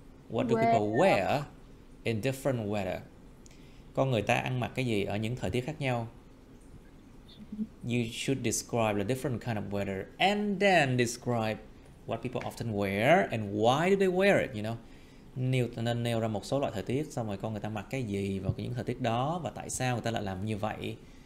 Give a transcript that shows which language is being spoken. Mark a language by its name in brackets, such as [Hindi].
[English] What do people wear in different weather? [Vietnamese] Con người ta ăn mặc cái gì ở những thời tiết khác nhau? [English] You should describe the different kind of weather and then describe what people often wear and why do they wear it, you know? [Vietnamese] Nên nêu ra một số loại thời tiết, xong rồi con người ta mặc cái gì vào những thời tiết đó và tại sao người ta lại làm như vậy.